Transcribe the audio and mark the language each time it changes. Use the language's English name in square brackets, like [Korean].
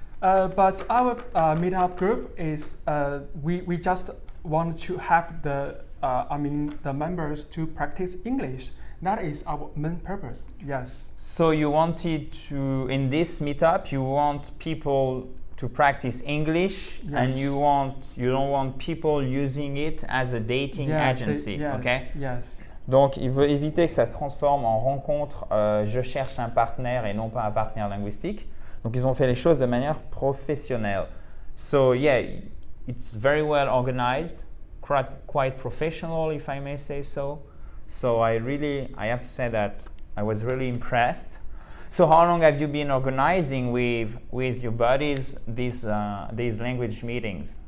[English] But our meetup group is we just want to help the members to practice English. That is our main purpose. Yes. So you wanted to, in this meetup, you want people to practice English, Yes. and you don't want people using it as a dating agency, yes, okay? Yes. [French] Donc, il veut éviter que ça se transforme en rencontre. Je cherche un partenaire et non pas un partenaire linguistique. Donc, ils ont fait les choses de manière professionnelle. [English] So yeah, it's very well organized, quite professional, if I may say so. So I have to say that I was really impressed. So how long have you been organizing with your buddies these language meetings?